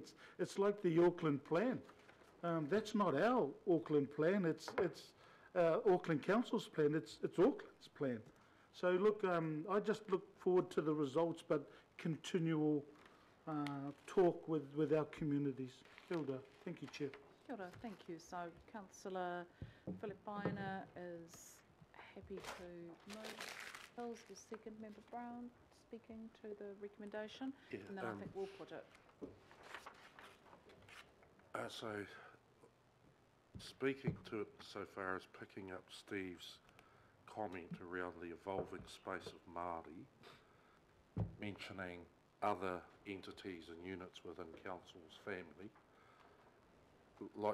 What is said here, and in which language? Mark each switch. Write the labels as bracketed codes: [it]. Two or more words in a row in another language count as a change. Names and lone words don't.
[en] It's like the Auckland plan. That's not our Auckland plan. It's Auckland Council's plan. It's Auckland's plan. So look, I just look forward to the results, but continual talk with our communities. [mi] Kia ora. [en] Thank you, Chair. [mi] Kia ora, [en] thank you. So Councillor Filipaina is happy to move. Hills, the second, Member Brown speaking to the recommendation, and then I think we'll put it. So, speaking to it so far as picking up Steve's comment around the evolving space of Māori, mentioning other entities and units within Council's family, like,